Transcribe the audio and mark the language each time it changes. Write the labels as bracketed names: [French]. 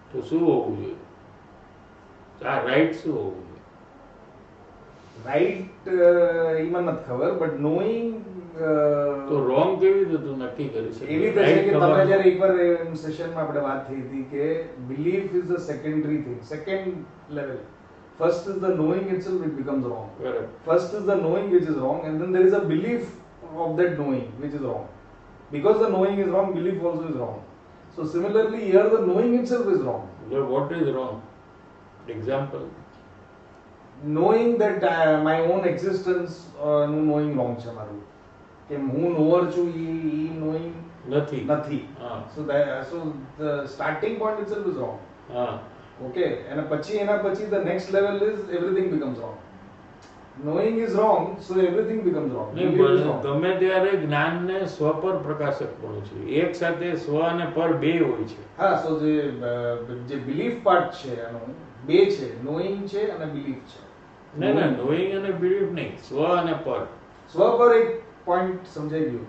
[Gujarati] તો શું હોવું જોઈએ? આ રાઈટ શું હોવું જોઈએ? રાઈટ ઈ મને નથી ખબર, [English] but knowing [Gujarati] તો રોંગ કેવી રીતે તું નક્કી કરી શકે? એવી રીતે છે કે તમે જ્યારે એકવાર સેશનમાં આપણે વાત થઈ હતી કે [English] Belief is a secondary thing, second level. First is the knowing itself, it becomes wrong. Correct. First is the knowing which is wrong, and then there is a belief of that knowing which is wrong. Because the knowing is wrong, belief also is wrong. So similarly, here the knowing itself is wrong. What is wrong? Example. Knowing that my own existence [Gujarati] નું [English] knowing wrong [Gujarati] છે મારું, કે હું [English] knower [Gujarati] છું ઈ [English] knowing [Gujarati] નથી. [English] So the starting point itself is wrong. Okay, and [Gujarati] એના પછી [English] the next level is everything becomes wrong. Knowing is wrong, so everything becomes wrong. [Gujarati] ગમે ત્યારે જ્ઞાનને સ્વ પર પ્રકાશક પણ છે, એક સાથે સ્વ અને પર બે હોય છે. હા, so જે belief part છે એનું બે છે, knowing છે અને belief છે. ના, knowing અને belief નહીં, સ્વ અને પર. સ્વ પર એક પોઈન્ટ સમજાઈ ગયું,